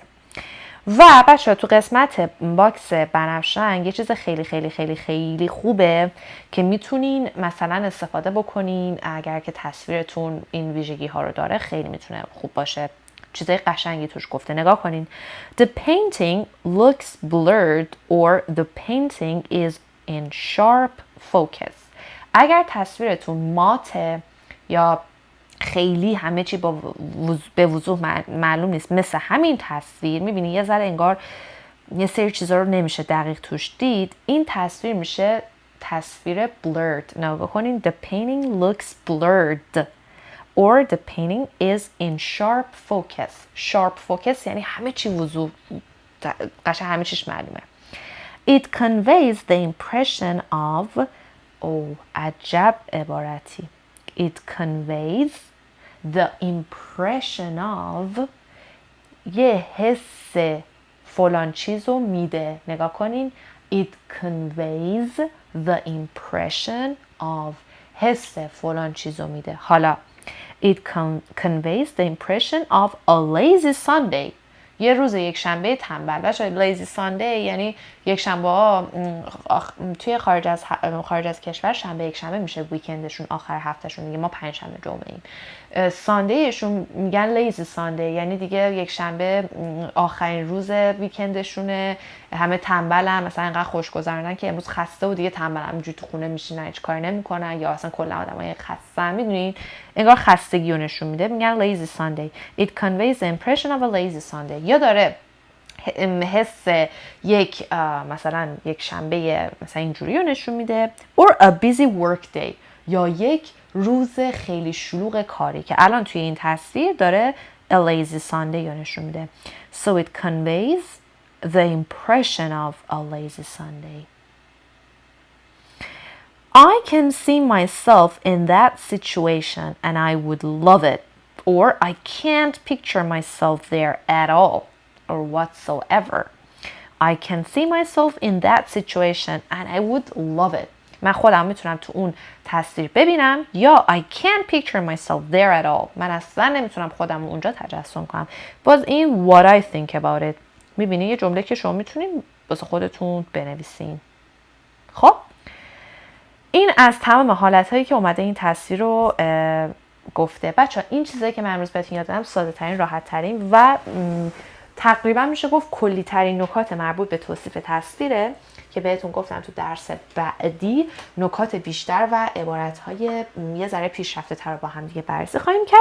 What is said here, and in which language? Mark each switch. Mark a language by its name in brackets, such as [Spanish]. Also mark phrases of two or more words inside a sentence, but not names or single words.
[Persian] و بچه تو قسمت باکس بنفشنگ یه چیز خیلی خیلی خیلی خیلی خوبه که میتونین مثلا استفاده بکنین اگر که تصویرتون این ویژگی ها رو داره خیلی میتونه خوب باشه. چیزای قشنگی توش گفته نگاه کنین. [English] The painting looks blurred or the painting is in sharp focus. [Persian] اگر تصویرتون ماته یا خیلی همه چی به وضوح معلوم نیست مثل همین تصویر میبینی یه ذره انگار یه سری چیزا رو نمیشه دقیق توش دید این تصویر میشه تصویر blurred. نگاه کنین [English] the painting looks blurred or the painting is in sharp focus. sharp focus [Persian] یعنی همه چی وضوح قشنگ همه چیش معلومه. [English] It conveys the impression of [Persian] عجب عبارتی. [English] It conveys the impression of [Persian] یه حس فلان چیز رو میده. نگاه کنین. [English] It conveys the impression of [Persian] حس فلان چیز رو میده. [English] حالا It conveys the impression of a lazy Sunday. [Persian] یه روز یک شنبه تنبل. بچه‌ها [English] lazy Sunday [Persian] یعنی یک شنبه توی خارج از کشور شنبه یک شنبه میشه ویکندشون آخر هفتهشون دیگه ما پنج شنبه جمعه ایم. ساندیشون میگن [English] lazy Sunday [Persian] یعنی دیگه یک شنبه آخرین روز ویکندشونه همه تنبلن مثلا انقدر خوش گذروندن که امروز خسته و دیگه تنبلن همینجوری تو خونه میشینن هیچ کاری نمیکنن یا اصلا کلا آدمای خسته‌ن میدونین انگار خستگی رو نشون میده میگن [English] lazy Sunday. It conveys the impression of a lazy Sunday. [Persian] یا داره حس یک مثلا یک شنبه مثلا اینجوری رو نشون میده [English] or a busy work day [Persian] یا یک روز خیلی شلوغ کاری که الان توی این تصویر داره [English] a lazy Sunday [Persian] رو نشون میده. [English] So it conveys the impression of a lazy Sunday. I can see myself in that situation and I would love it. Or I can't picture myself there at all or whatsoever. I can see myself in that situation and I would love it. [Persian] من خودم میتونم تو اون تصویر ببینم، یا [English] I can't picture myself there at all. [Persian] من اصلا نمیتونم خودم اونجا تجسم کنم. باز این [English] what I think about it. [Persian] میبینی یه جمله که شما میتونین واسه خودتون بنویسین. خب این از تمام حالتهایی که اومده این تصویر رو گفته. بچه این چیزایی که من امروز بهتون یاد دادم ساده ترین، راحت ترین و تقریبا میشه گفت کلی ترین نکات مربوط به توصیف تصویره که بهتون گفتم تو درس بعدی نکات بیشتر و عبارت‌های یه ذره پیشرفته تر با هم دیگه بررسی خواهیم کرد.